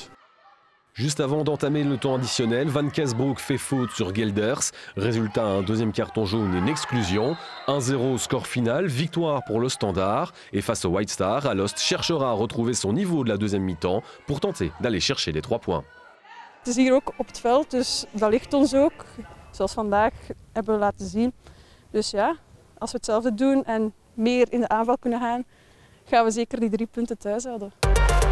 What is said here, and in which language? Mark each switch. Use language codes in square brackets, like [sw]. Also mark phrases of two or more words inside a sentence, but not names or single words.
[fr] Juste avant d'entamer le temps additionnel, Van Keesbroek fait faute sur Gelders. Résultat, un deuxième carton jaune et une exclusion. 1-0 score final, victoire pour le Standard. Et face au White Star, Alost cherchera à retrouver son niveau de la deuxième mi-temps pour tenter d'aller chercher les 3 points. [nl] Het is hier ook op het veld, dus dat ligt ons ook. Zoals vandaag hebben we laten zien. Dus ja, als we hetzelfde doen en meer in de aanval kunnen gaan, gaan we zeker die 3 punten thuis houden.